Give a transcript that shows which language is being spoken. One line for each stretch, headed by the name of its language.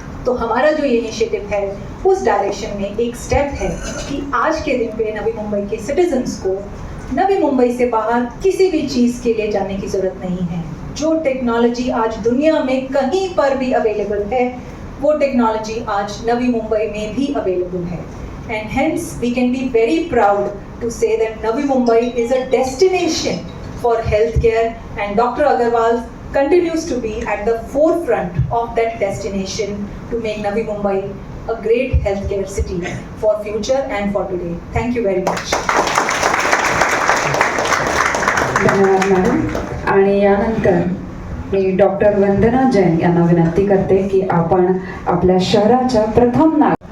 Hindi: तो हमारा जो ये इनिशिएटिव है उस डायरेक्शन में एक स्टेप है कि आज के दिन पे नवी मुंबई के सिटीजन्स को नवी मुंबई से बाहर किसी भी चीज़ के लिए जाने की ज़रूरत नहीं है. जो टेक्नोलॉजी आज दुनिया में कहीं पर भी अवेलेबल है वो टेक्नोलॉजी आज नवी मुंबई में भी अवेलेबल है.
English: And hence we can be very proud to say that Navi Mumbai is a destination for healthcare and Dr. Agarwal continues to be at the forefront of that destination to make Navi Mumbai a great healthcare city for future and for today. Thank you very much.
Marathi: धन्यवाद madam. आणि यानंतर मी doctor वंदना जैन यांना विनंती करते की आपण आपल्या शहराच्या प्रथम